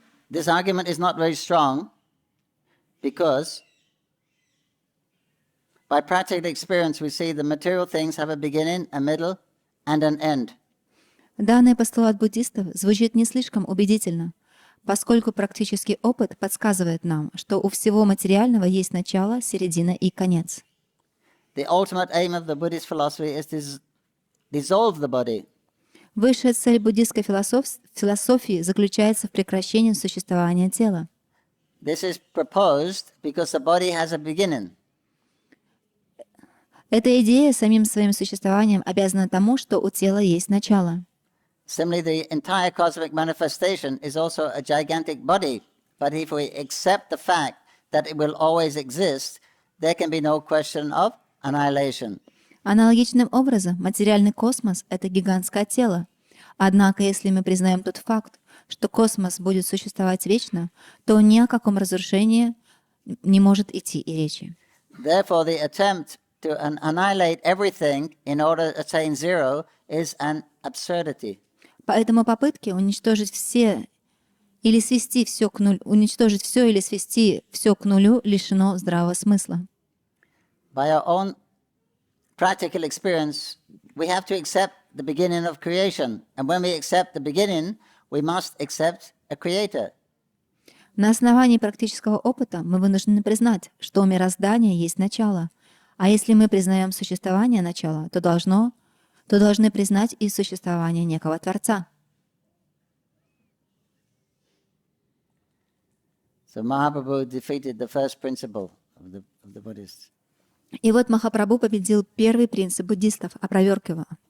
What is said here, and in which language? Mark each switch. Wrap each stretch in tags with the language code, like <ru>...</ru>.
<en>This argument is not very strong because by practical experience we see the material things have a beginning, a middle, and an end.</en> <ru>Данный постулат буддистов звучит не слишком убедительно, поскольку практический опыт подсказывает нам, что у всего материального есть начало, середина и конец.</ru> <en>The ultimate aim of the Buddhist philosophy is to dissolve the body.</en> <ru>Высшая цель буддистской философии заключается в прекращении существования тела.</ru> <en>This is proposed because the body has a beginning.</en> <ru>Эта идея самим своим существованием обязана тому, что у тела есть начало.</ru> <en>Similarly, the entire cosmic manifestation is also a gigantic body. But if we accept the fact that it will always exist, there can be no question of annihilation.</en> <ru>Аналогичным образом, материальный космос — это гигантское тело. Однако, если мы признаем тот факт, что космос будет существовать вечно, то ни о каком разрушении не может идти и речи.</ru> <en>Therefore, the attempt to annihilate everything in order to attain zero is an absurdity.</en> <ru>Поэтому попытки уничтожить все или свести все к нулю, уничтожить все или свести все к нулю лишено здравого смысла.</ru> <en>By our own practical experience, we have to accept the beginning of creation. And when we accept the beginning, we must accept a creator.</en> <ru>На основании практического опыта мы вынуждены признать, что у мироздания есть начало. А если мы признаем существование начала, то должны признать и существование некого Творца.</ru> <en>So Mahaprabhu defeated the first principle of the Buddhists.</en> <ru>И вот Махапрабху победил первый принцип буддистов, опроверг его.</ru>